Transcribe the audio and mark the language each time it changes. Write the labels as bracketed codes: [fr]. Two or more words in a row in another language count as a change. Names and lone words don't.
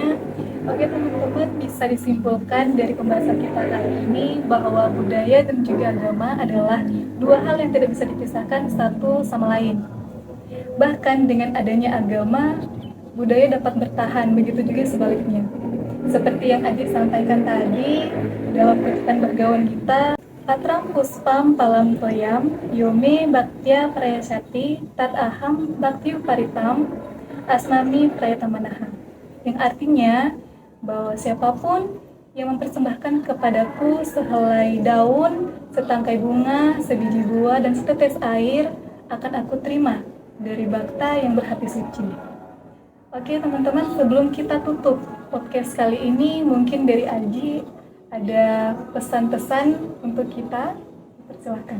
[id] Oke teman-teman, bisa disimpulkan dari pembahasan kita kali ini bahwa budaya dan juga agama adalah dua hal yang tidak bisa dipisahkan satu sama lain. Bahkan dengan adanya agama, budaya dapat bertahan, begitu juga sebaliknya. Seperti yang Aji sampaikan tadi dalam kutipan bergawan kita, [sa] Patram puspam palam toyam, yome baktya prayasati, tat aham bakti paritam, asmami prayatamanaha. [id] Yang artinya bahwa siapapun yang mempersembahkan kepadaku sehelai daun, setangkai bunga, sebiji buah, dan setetes air akan aku terima dari bakta yang berhati suci. Oke teman-teman, sebelum kita tutup podcast kali ini, mungkin dari Aji ada pesan-pesan untuk kita, persilahkan.